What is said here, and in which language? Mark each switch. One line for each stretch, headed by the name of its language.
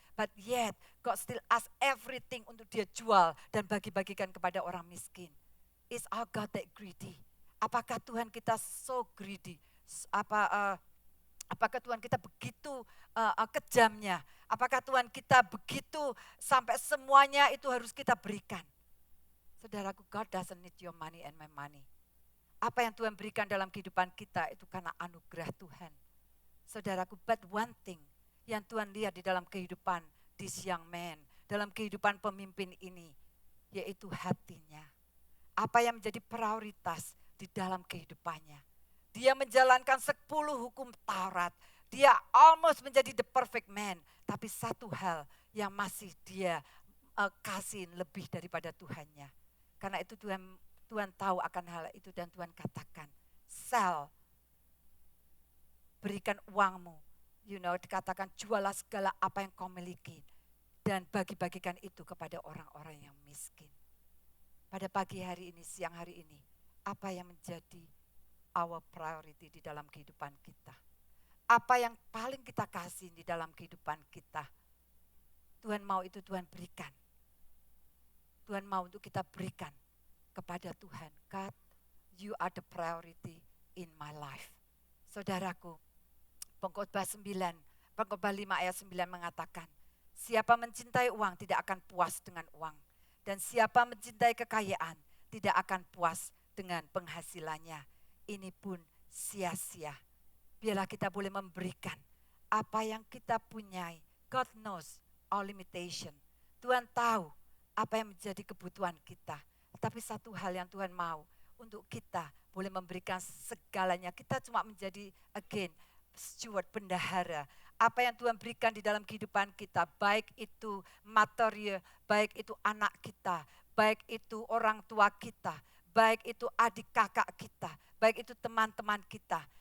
English: But yet God still ask everything
Indonesian: untuk dia jual dan bagi-bagikan kepada orang miskin.
English: Is our God that greedy?
Indonesian: Apakah Tuhan kita
English: so greedy?
Indonesian: Apakah Tuhan kita begitu kejamnya? Apakah Tuhan kita begitu sampai semuanya itu harus kita berikan?
English: Saudaraku, God doesn't need your money and my money.
Indonesian: Apa yang Tuhan berikan dalam kehidupan kita itu karena anugerah Tuhan. Saudaraku,
English: but one thing
Indonesian: yang Tuhan lihat di dalam kehidupan
English: this young man,
Indonesian: dalam kehidupan pemimpin ini, yaitu hatinya. Apa yang menjadi prioritas di dalam kehidupannya. Dia menjalankan 10 hukum Taurat. Dia almost menjadi
English: the perfect man.
Indonesian: Tapi satu hal yang masih dia kasih lebih daripada Tuhannya. Karena itu Tuhan tahu akan hal itu dan Tuhan katakan, sell, berikan uangmu. Dikatakan jualah segala apa yang kau miliki. Dan bagi-bagikan itu kepada orang-orang yang miskin. Pada pagi hari ini, siang hari ini, apa yang menjadi our priority di dalam kehidupan kita? Apa yang paling kita kasih di dalam kehidupan kita? Tuhan mau itu Tuhan berikan. Tuhan mau untuk kita berikan kepada Tuhan.
English: God, you are the priority in my life.
Indonesian: Saudaraku, Pengkhotbah 5 ayat 9 mengatakan, Siapa mencintai uang tidak akan puas dengan uang. Dan siapa mencintai kekayaan tidak akan puas dengan penghasilannya. Ini pun sia-sia. Biarlah kita boleh memberikan apa yang kita punyai.
English: God knows our limitation.
Indonesian: Tuhan tahu apa yang menjadi kebutuhan kita. Tapi satu hal yang Tuhan mau, untuk kita boleh memberikan segalanya. Kita cuma menjadi again steward, bendahara. Apa yang Tuhan berikan di dalam kehidupan kita, baik itu materi, baik itu anak kita, baik itu orang tua kita, baik itu adik kakak kita, baik itu teman-teman kita.